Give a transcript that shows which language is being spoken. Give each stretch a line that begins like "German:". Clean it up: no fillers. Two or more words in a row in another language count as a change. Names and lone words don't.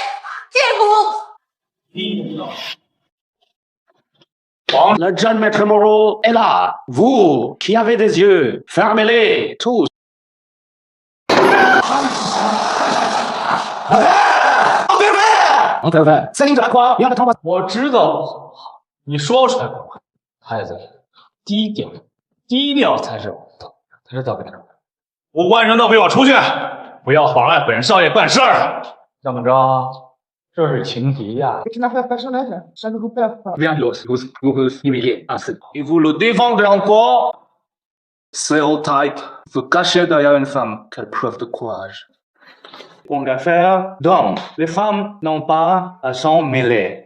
French: Bon, le jeune maître Moreau est là. Vous, qui avez des yeux, fermez-les, tous.
Chinese: Céline Delacroix，要的头发。我知道，你说出来吧，孩子，低调，低调才是王道。知道没？无关人都给我出去，不要妨碍本少爷办事儿。怎么着？这是情敌呀
French: Bien vous humilier ainsi. Et vous le défendrez encore. Stéréotype, vous cachez derrière une femme. Quelle preuve de courage. Une affaire d'homme. Les femmes n'ont pas à s'en mêler.